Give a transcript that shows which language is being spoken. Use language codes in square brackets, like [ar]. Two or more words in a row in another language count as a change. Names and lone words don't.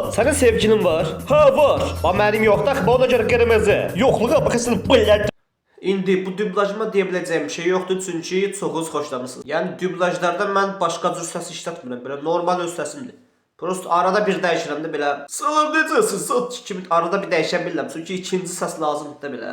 [tr] Senin sevgilin var? Ha var. Ama benim yok da ona göre kırmızı. Yokluğa bakasın bıllət. [az] İndi bu dublajıma deyə biləcəyim bir şey yoxdur çünki çoxunuz xoşlamısınız. Yəni dublajlarda mən başqa cür səs işlətmirəm. Belə normal öz səsimdir. Prosta arada bir dəyişirəm də belə. Salam necəsiz? Sat kimi arada bir dəyişə bilirəm. Çünki ikinci səs lazımdır da belə.